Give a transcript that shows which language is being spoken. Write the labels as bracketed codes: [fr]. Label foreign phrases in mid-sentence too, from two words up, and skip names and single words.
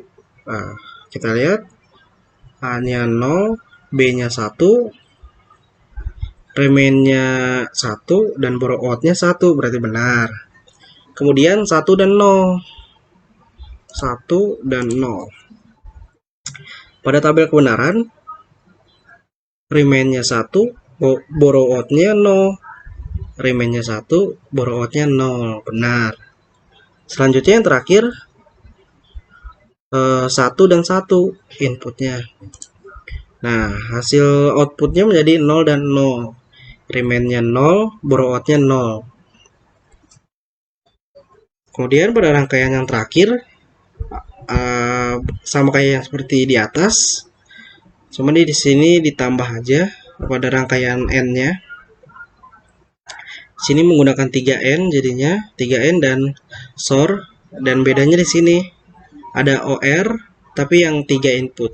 [id] Nah, kita lihat A-nya 0, B-nya 1, remain-nya 1, dan [en] borrow out- [id] nya 1, berarti benar. Kemudian 1 dan 0. 1 dan 0. Pada tabel kebenaran, remain-nya 1, [en] borrow out- [id] nya 0. Remain-nya 1, [en] borrow out- [id] nya 0. Benar. Selanjutnya yang terakhir, 1 dan 1 inputnya. Nah, hasil outputnya menjadi 0 dan 0. Remain-nya 0, [en] borrow out- [id] nya 0. Kemudian pada rangkaian yang terakhir, sama kayak yang seperti di atas, cuma di sini ditambah aja pada rangkaian n-nya. Sini menggunakan 3n, jadinya 3n dan SOR, dan bedanya di sini ada OR tapi yang 3 input.